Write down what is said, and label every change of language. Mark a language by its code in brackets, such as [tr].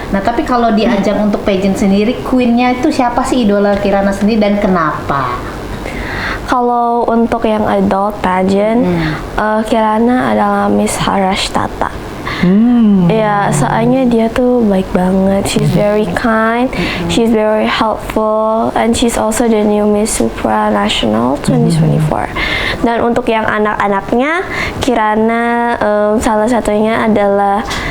[id] Nah, tapi kalau di ajang untuk pageant sendiri, queennya itu siapa sih idola Kirana sendiri dan kenapa? Kalau untuk yang adult pageant, Kirana adalah Miss Harashtata. Ya, soalnya dia tuh baik banget. [en] She's very kind, she's very helpful, and she's also the new Miss Supranational 2024. [id] Dan untuk yang anak-anaknya, Kirana salah satunya adalah